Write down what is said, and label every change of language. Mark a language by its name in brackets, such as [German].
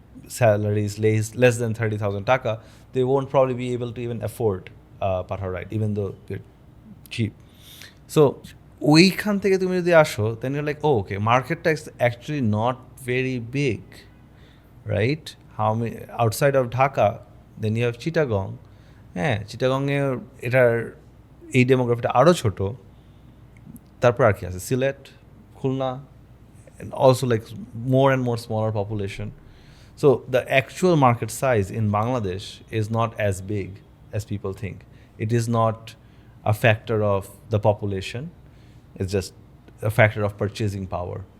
[English] salaries less than 30,000 taka, they won't probably be able to even afford Pathao ride, even though they're cheap. So [Bangla] ওইখান থেকে তুমি যদি আসো, [English] then you're like, oh, okay, market is actually not very big, right? How many outside of Dhaka, then you have Chittagong. [Bangla] হ্যাঁ, চিটাগংয়ে এটার এই ডেমোগ্রাফিটা আরও ছোটো। তারপর আর কি আছে, [English] Sylhet, Khulna, and also like more and more smaller population. So the actual market size in Bangladesh is not as big as people think. It is not a factor of the population. It's just a factor of purchasing power.